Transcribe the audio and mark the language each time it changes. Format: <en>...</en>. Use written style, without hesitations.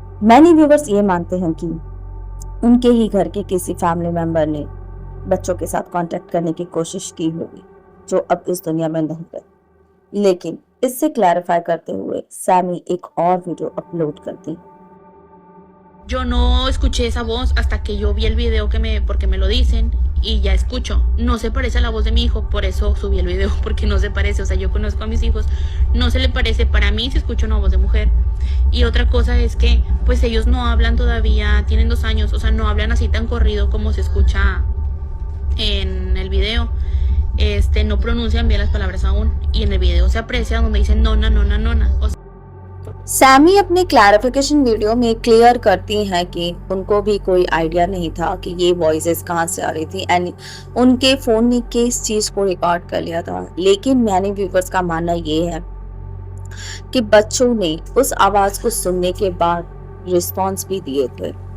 <hi>Many viewers ये मानते हैं कि उनके ही घर के किसी फैमिली मेंबर ने बच्चों के साथ कांटेक्ट करने की कोशिश की होगी, जो अब इस दुनिया में नहीं है। लेकिन इससे क्लैरिफाई करते हुए सैमी एक और वीडियो अपलोड करती।</hi> <es>Yo no escuché esa voz hasta que yo vi el video porque me lo dicen y ya escucho. No se parece a la voz de mi hijo, por eso subí el video, porque no se parece. O sea, yo conozco a mis hijos, no se le parece. Para mí se escucha una voz de mujer. Y otra cosa es que, pues ellos no hablan todavía, tienen 2 años, o sea, no hablan así tan corrido como se escucha en el video. No pronuncian bien las palabras aún. Y en el video se aprecia donde dicen nona, nona, nona. O sea,</es> <hi>Sami अपने clarification video में clear करती हैं कि उनको भी कोई idea नहीं था कि ये वॉइसेस कहाँ से आ रही थी एंड उनके फोन ने किस चीज को रिकॉर्ड कर लिया था। लेकिन मैंने व्यूअर्स का मानना ये है कि बच्चों ने उस आवाज को सुनने के बाद रिस्पॉन्स भी दिए थे।</hi>